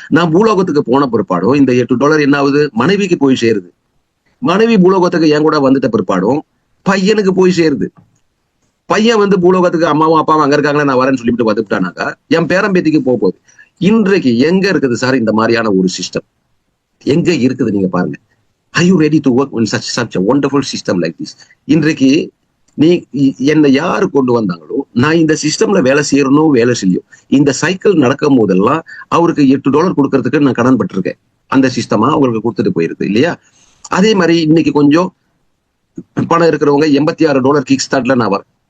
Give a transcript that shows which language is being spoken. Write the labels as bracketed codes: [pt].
[ta] நான் பூலோகத்துக்கு போன பிற்பாடும் இந்த $8 என்ன ஆகுது, மனைவிக்கு போய் சேருது. மனைவி பூலோகத்துக்கு என் கூட வந்துட்ட பிற்பாடும் பையனுக்கு போய் சேருது. பையன் வந்து பூலோகத்துக்கு அம்மாவும் அப்பாவும் அங்க இருக்காங்களா, நான் வரேன்னு சொல்லிட்டு வந்துட்டானாக்கா என் பேரம்பேத்திக்கு போகுது. இன்றைக்கு எங்க இருக்குது சார் இந்த மாதிரியான ஒரு சிஸ்டம்? எங்க இருக்குது நீங்க பாருங்க. [en] Are you ready to work on such a wonderful system like this? [ta] இன்றைக்கு நீ என்னை யாரு கொண்டு வந்தாங்களோ, நான் இந்த சிஸ்டம்ல வேலை செய்யறணும் வேலை செய்யும், இந்த சைக்கிள் நடக்கும் போதெல்லாம் அவருக்கு $8 கொடுக்கறதுக்கு நான் கடன் பட்டிருக்கேன். அந்த சிஸ்டமா அவங்களுக்கு கொடுத்துட்டு போயிருக்கு இல்லையா? அதே மாதிரி இன்னைக்கு கொஞ்சம் பணம் இருக்கிறவங்க $86 கிக் ஸ்டார்ட்ல நான் வரேன்.